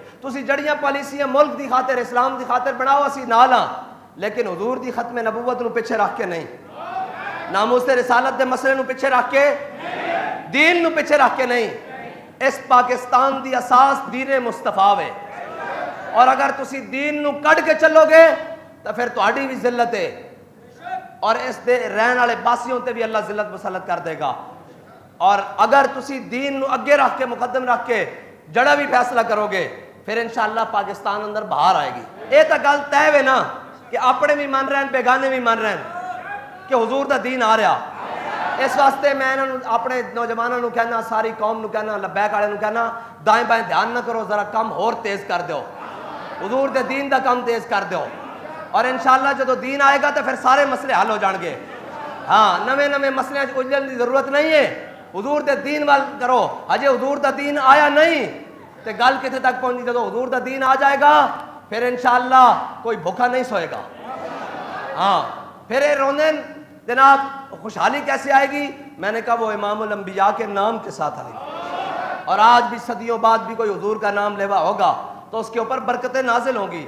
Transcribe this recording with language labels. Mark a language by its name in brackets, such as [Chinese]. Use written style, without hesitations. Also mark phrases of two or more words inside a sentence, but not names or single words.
[Punjabi] تسی جڑیاں پالیسیاں ملک دی خاطر اسلام دی خاطر بناؤ، اسی نالاں، لیکن حضور دی ختم نبوت نو پیچھے رکھ کے نہیں، ناموس رسالت دے مسئلے نو پیچھے رکھ کے، دین نو پیچھے رکھ کے نہیں۔ اس پاکستان دی اساس دین مصطفیٰ ہے، اور اگر تسی دین نو کٹ کے چلو گے تو پھر تہاڈی بھی ذلت ہے، اور اس دے رہن والے باسیوں تے بھی اللہ ذلت مسلط کر دے گا۔ اور اگر تسی دین نو اگے رکھ کے مقدم رکھ کے جڑا بھی فیصلہ کرو گے پھر انشاءاللہ پاکستان اندر باہر آئے گی۔ [Urdu] یہ تو گل طے ہے نا کہ اپنے بھی مان رہے ہیں بیگانے بھی مان رہے ہیں کہ [Punjabi] حضور دا دین آ رہا۔ اس واسطے میں اپنے نوجوانوں نو کہنا، ساری قوم نو کہنا، لبیک والے نو کہنا، دائیں بائیں دھیان نہ کرو، ذرا کم اور تیز کر دو، حضور دے دین دا کم تیز کر دو، اور انشاءاللہ جدو دین آئے گا تو پھر سارے مسئلے حل ہو جان گے۔ ہاں نویں مسئلے اجلن دی ضرورت نہیں ہے، حضور دے دین وال کرو۔ اجے حضور دا دین آیا نہیں تے گل کتنے تک پہنچی؟ جدو حضور دا دین آ جائے گا پھر انشاءاللہ کوئی بھوکا نہیں سوئے گا۔ [Urdu] ہاں پھر یہ روندن جناب خوشحالی کیسے آئے گی؟ میں نے کہا وہ امام الانبیاء کے نام کے ساتھ آئے گی، اور آج بھی صدیوں بعد بھی کوئی حضور کا نام لیوا ہوگا تو اس کے اوپر برکتیں نازل ہوں گی۔